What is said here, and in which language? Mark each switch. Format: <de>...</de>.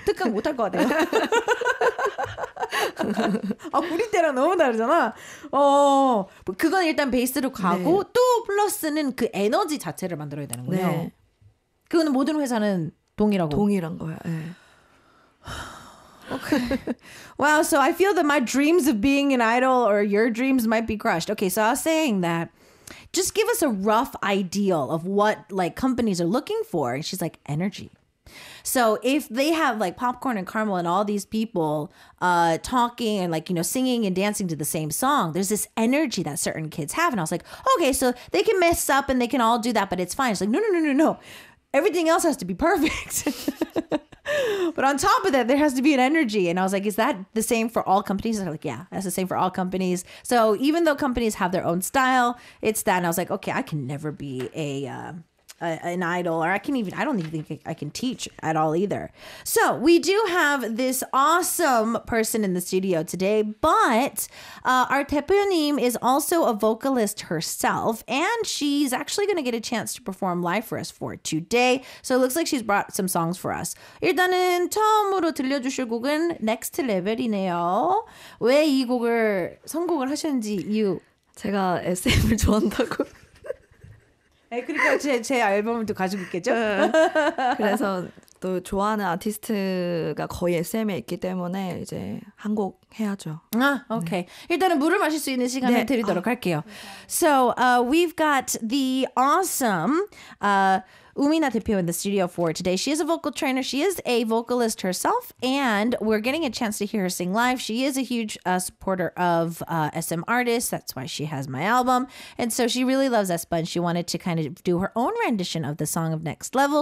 <ko>특강 못할 것 같아요. 우리 때랑 너무 다르잖아. 그건 일단 베이스로 가고 네. 또 플러스는 그 에너지 자체를 만들어야 되는군요. 네. 그거는 모든 회사는 동일한 거예요. 네.</ko> <en>Okay. Wow, so I feel that my dreams of being an idol or your dreams might be crushed. Okay, so I was saying that just give us a rough ideal of what like companies are looking for. And she's like, energy. So if they have like Popcorn and Caramel and all these people talking and like, you know, singing and dancing to the same song, there's this energy that certain kids have. And I was like, okay, so they can mess up and they can all do that, but it's fine. She's like, no. Everything else has to be perfect. But on top of that, there has to be an energy. And I was like, is that the same for all companies? And they're like, yeah, that's the same for all companies. So even though companies have their own style, it's that. And I was like, okay, I can never be an idol, or I don't even think I can teach at all either. So we do have this awesome person in the studio today, but our 대표님 is also a vocalist herself, and she's actually going to get a chance to perform live for us for today. So it looks like she's brought some songs for us.</en> <ko>일단은 처음으로 들려주실 곡은 Next Level이네요. 왜 이 곡을 선곡을 하셨는지 이유. 제가 SM을 좋아한다고. 네, 그러니까 제 앨범을 또 가지고 있겠죠? 그래서 또 좋아하는 아티스트가 거의 SM에 있기 때문에 이제 한 곡 해야죠. 오케이. 일단은 물을 마실 수 있는 시간을 네. 드리도록 할게요.</ko> <en>So we've got the awesome Umina Tepeo in the studio for today. She is a vocal trainer. She is a vocalist herself, and we're getting a chance to hear her sing live. She is a huge supporter of SM artists. That's why she has my album. And so she really loves aespa, and she wanted to kind of do her own rendition of the song of Next Level.</en>